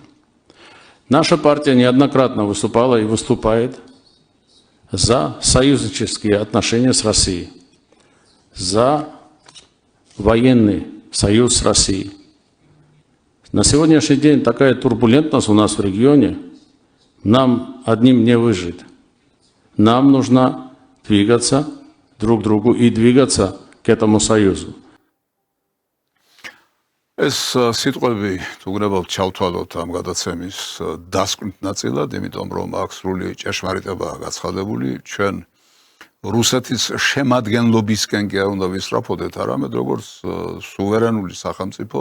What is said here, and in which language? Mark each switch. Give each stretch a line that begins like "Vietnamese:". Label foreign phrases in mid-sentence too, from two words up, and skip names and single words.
Russian: Наша партия неоднократно выступала и выступает за союзнические отношения с Россией, за военный союз с Россией. На сегодняшний день такая турбулентность у нас в регионе, нам одним не выжить. Нам нужно двигаться друг к другу и двигаться к этому союзу.
Georgian: ეს სიტყვები თუ გნებავთ ჩავთვალოთ ამ გადაცემის დასკვნით ნაწილად, იმიტომ რომ აქ სრული ჭეშმარიტებაა გაცხადებული, ჩვენ რუსეთის შემადგენლობისკენ კი არ უნდა ვისწრაფოდეთ, არამედ როგორც სუვერენული სახელმწიფო